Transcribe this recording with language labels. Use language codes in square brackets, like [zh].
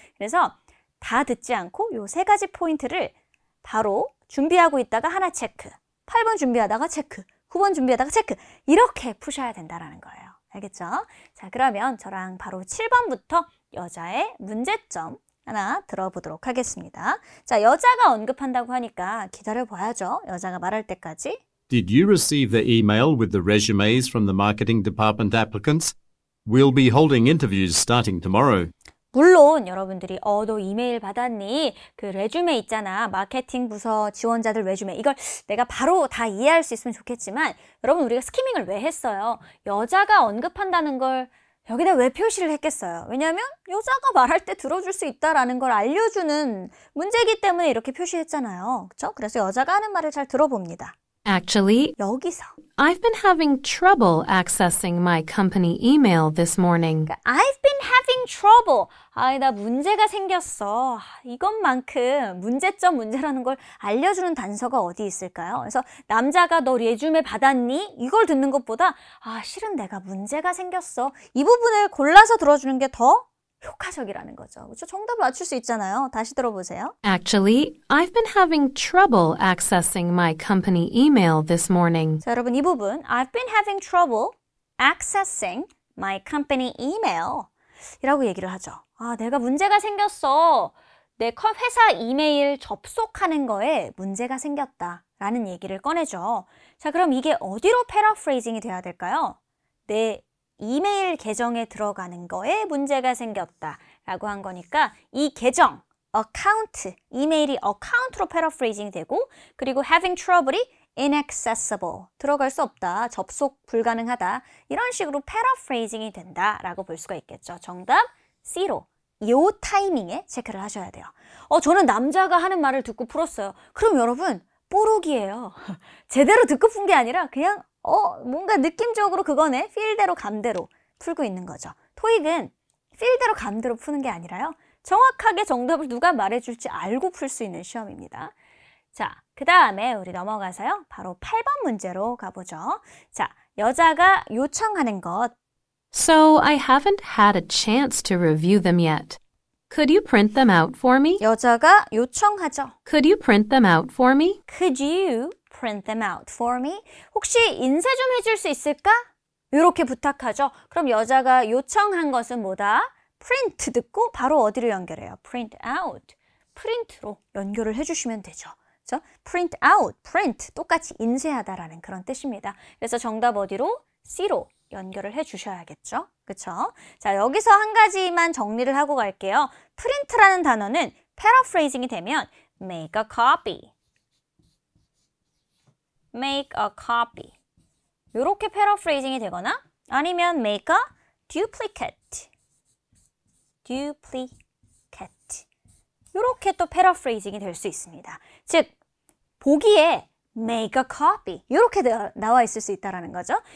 [ko] 그래서 다 듣지 않고 요 3가지 포인트를 바로 준비하고 있다가 하나 체크, 8번 준비하다가 체크, 9번 준비하다가 체크 이렇게 푸셔야 된다는 거예요. 알겠죠? 자, 그러면 저랑 바로 7번부터 여자의 문제점 하나 들어보도록 하겠습니다. 자, 여자가 언급한다고 하니까 기다려봐야죠. 여자가 말할 때까지. [en] Did you receive the email with the resumes from the marketing department applicants? We'll be holding interviews starting tomorrow. [ko] 물론 여러분들이 너 이메일 받았니? 그 레주메 있잖아. 마케팅 부서 지원자들 레주메. 이걸 내가 바로 다 이해할 수 있으면 좋겠지만 여러분 우리가 스키밍을 왜 했어요? 여자가 언급한다는 걸 여기다 왜 표시를 했겠어요? 왜냐하면 여자가 말할 때 들어줄 수 있다라는 걸 알려주는 문제이기 때문에 이렇게 표시했잖아요. 그렇죠? 그래서 여자가 하는 말을 잘 들어봅니다. [en] Actually, [ko] 여기서 [en] I've been having trouble accessing my company email this morning. I've been having trouble. [ko] 나 문제가 생겼어. 이것만큼 문제라는 걸 알려주는 단서가 어디 있을까요? 그래서 남자가 너 레주메 받았니? 이걸 듣는 것보다 실은 내가 문제가 생겼어. 이 부분을 골라서 들어주는 게 더 효과적이라는 거죠. 그렇죠? 정답을 맞출 수 있잖아요. 다시 들어보세요. [en] Actually, I've been having trouble accessing my company email this morning. [ko] 자, 여러분 이 부분 [en] I've been having trouble accessing my company email [ko] 이라고 얘기를 하죠. 내가 문제가 생겼어. 내 회사 이메일 접속하는 거에 문제가 생겼다 라는 얘기를 꺼내죠. 자, 그럼 이게 어디로 패러프레이징이 돼야 될까요? 내 이메일 계정에 들어가는 거에 문제가 생겼다 라고 한 거니까 이 계정, 어카운트, 이메일이 어카운트로 패러프레이징이 되고 그리고 having trouble이 inaccessible, 들어갈 수 없다, 접속 불가능하다 이런 식으로 패러프레이징이 된다 라고 볼 수가 있겠죠. 정답 C로 이 타이밍에 체크를 하셔야 돼요. 저는 남자가 하는 말을 듣고 풀었어요. 그럼 여러분 뽀록이에요. 제대로 듣고 푼 게 아니라 그냥 뭔가 느낌적으로 그거네. 필대로 감대로 풀고 있는 거죠. 토익은 필대로 감대로 푸는 게 아니라요. 정확하게 정답을 누가 말해줄지 알고 풀 수 있는 시험입니다. 자, 그 다음에 우리 넘어가서요. 바로 8번 문제로 가보죠. 자, 여자가 요청하는 것. [en] So I haven't had a chance to review them yet. Could you print them out for me? [ko] 여자가 요청하죠. [en] Could you print them out for me? Could you print them out for me? [ko] 혹시 인쇄 좀 해줄 수 있을까? 이렇게 부탁하죠. 그럼 여자가 요청한 것은 뭐다? print 듣고 바로 어디로 연결해요? [en] print out. [ko] 프린트로 연결을 해주시면 되죠. 그렇죠? print out, print 똑같이 인쇄하다라는 그런 뜻입니다. 그래서 정답 어디로? C로 연결을 해주셔야겠죠. 그렇죠? 자, 여기서 한 가지만 정리를 하고 갈게요. print라는 단어는 paraphrasing이 되면 [en] make a copy. make a copy. [ko] 이렇게 paraphrasing이 되거나 아니면 make a duplicate. duplicate. 이렇게 또 paraphrasing이 될 수 있습니다. 즉, 보기에 make a copy 이렇게 나와 있을 수 있다는 거죠.